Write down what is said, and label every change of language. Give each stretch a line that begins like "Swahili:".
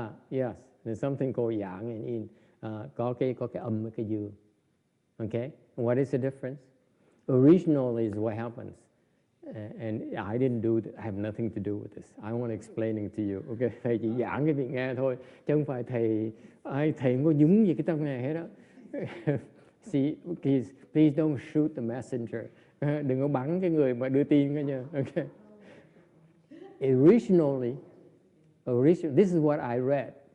English: Yes, there's something called yang and yin.
Vietnamese: Có cái âm với cái dương.
English: Okay, what is the difference? Original is what happens, and I didn't do. I have nothing to do with this. I want to explain it to you.
Vietnamese: Okay, thầy chỉ giảng cái việc nghe thôi, chứ không phải thầy không có nhúng gì cái trong này hết đó.
English: See, please don't shoot the messenger.
Vietnamese: Đừng có bắn cái người mà đưa tin cái nha.
English: Okay. Originally, this is what I read.